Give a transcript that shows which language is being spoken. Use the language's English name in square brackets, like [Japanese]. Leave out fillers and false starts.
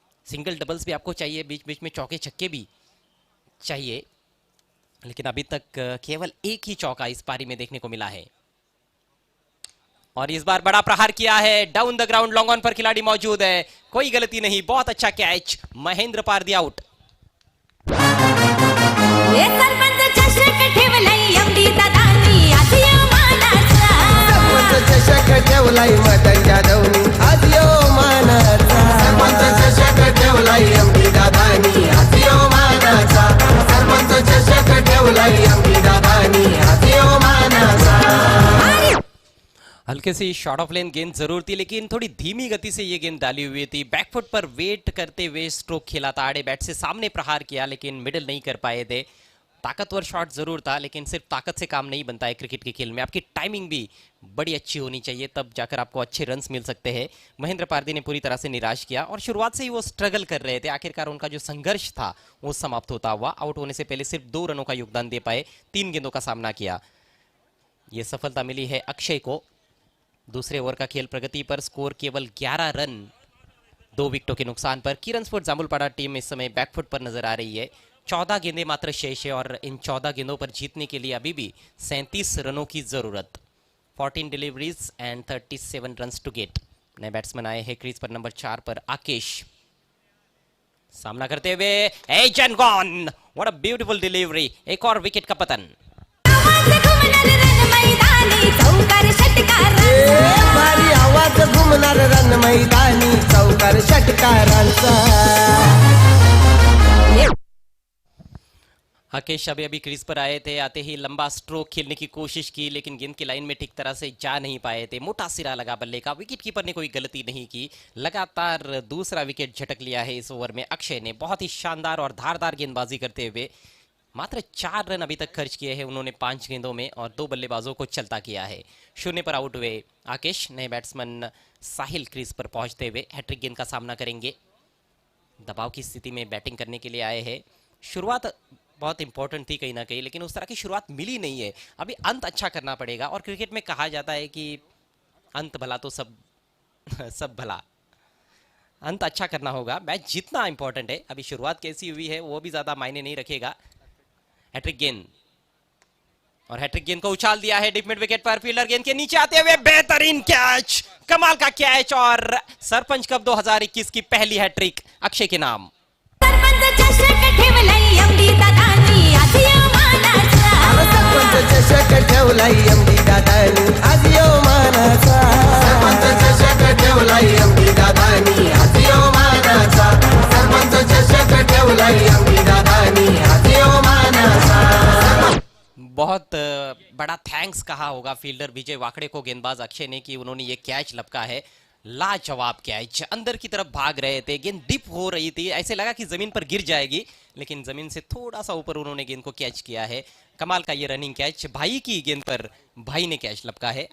[Hindi] Single doubles भी आपको चाहिए, बीच बीच में चौके छक्के भी चाहिए, लेकिन अभी तक केवल एक ही चौका इस पारी में देखने को मिला है। और इस बार बड़ा प्रहार किया है, down the ground, long on पर खिलाड़ी मौजूद है, कोई गलती नहीं, बहुत अच्छा कैच, महेंद्र पारदी आउट। [Marathi] हे सरपंच चषक ठेवलाय एमडी दादांनी आज या मानाचा. सरपंच चषक ठेवलाय मदन जाधवनी आज यो मानाचा. सरपंच चषक ठेवलाय एमडी दादानी आज यो मानाचा. सरपंच चषक ठेवलाय एमडी दादानी आज यो मानाचा. [Hindi] हल्के सी शॉर्ट ऑफ लेन गेंद जरूर थी, लेकिन थोड़ी धीमी गति से ये गेंद डाली हुई थी। बैकफुट पर वेट करते हुए स्ट्रोक खेला था, आड़े बैट से सामने प्रहार किया, लेकिन मिडिल नहीं कर पाए थे। ताकतवर शॉट जरूर था, लेकिन सिर्फ ताकत से काम नहीं बनता है क्रिकेट के खेल में, आपकी टाइमिंग भी बड़ी अच्छी होनी चाहिए, तब जाकर आपको अच्छे रन्स मिल सकते हैं। महेंद्र पारदी ने पूरी तरह से निराश किया और शुरुआत से ही वो स्ट्रगल कर रहे थे, आखिरकार उनका जो संघर्ष था वो समाप्त होता हुआ। आउट होने से पहले सिर्फ 2 रनों का योगदान दे पाए, 3 गेंदों का सामना किया। ये सफलता मिली है अक्षय को। दूसरे ओवर का खेल प्रगति पर, स्कोर केवल 11 रन 2 विकेटों के नुकसान पर। किरण स्पोर्ट जामुलपाड़ा टीम इस समय बैकफुट पर नजर आ रही है। 14 गेंदें मात्र शेष है और इन 14 गेंदों पर जीतने के लिए अभी भी 37 रनों की जरूरत। [English] 14 deliveries and 37 runs to get. [Hindi] नए बैट्समैन आए हैं क्रीज पर, नंबर 4 पर आकेश सामना करते हुए, [English] again gone, what a beautiful delivery, [Hindi] एक और विकेट का पतन। [Marathi] भारी आवाज घुमणार रन मैदानी, चौकार षटकारांचा. [Hindi] आकेश अभी क्रीज पर आए थे, आते ही लंबा स्ट्रोक खेलने की कोशिश की, लेकिन गेंद की लाइन में ठीक तरह से जा नहीं पाए थे। मोटा सिरा लगा बल्ले का, विकेट कीपर ने कोई गलती नहीं की, लगातार दूसरा विकेट झटक लिया है इस ओवर में अक्षय ने। बहुत ही शानदार और धारदार गेंदबाजी करते हुए मात्र 4 रन अभी तक खर्च किए हैं उन्होंने 5 गेंदों में, और 2 बल्लेबाजों को चलता किया है। 0 पर आउट हुए आकेश। नए बैट्समैन साहिल क्रीज पर पहुंचते हुए हैट्रिक गेंद का सामना करेंगे। दबाव की स्थिति में बैटिंग करने के लिए आए हैं। शुरुआत बहुत इंपॉर्टेंट थी कहीं ना कहीं, लेकिन उस तरह की शुरुआत मिली नहीं है। अभी अंत अच्छा करना पड़ेगा, और क्रिकेट में कहा जाता है कि अंत भला तो सब सब भला, अंत अच्छा करना होगा। मैच जीतना इंपॉर्टेंट है, अभी शुरुआत कैसी हुई है वो भी ज्यादा मायने नहीं रखेगा। हैट्रिक गेंद, और हैट्रिक गेंद को उछाल दिया है डीप मिड विकेट पर, फील्डर गेंद के नीचे आते हुए बेहतरीन कैच, कमाल का कैच, और सरपंच कप 2021 की पहली हैट्रिक अक्षय के नाम। [Marathi] सरपंच चषक ठेवलाय एमडी दादांनी आज या मानाचा. सरपंच चषक ठेवलाय एमडी दादानी आज यो मानाचा. सरपंच चषक ठेवलाय एमडी दादानी आज यो मानाचा. सरपंच चषक ठेवलाय एमडी दादानी आज यो मानाचा. [Hindi] बहुत बड़ा थैंक्स कहा होगा फील्डर विजय वाकड़े को गेंदबाज अक्षय ने कि उन्होंने ये कैच लपका है। लाजवाब कैच, अंदर की तरफ भाग रहे थे, गेंद डिप हो रही थी, ऐसे लगा कि जमीन पर गिर जाएगी, लेकिन जमीन से थोड़ा सा ऊपर उन्होंने गेंद को कैच किया है। कमाल का ये रनिंग कैच, भाई की गेंद पर भाई ने कैच लपका है।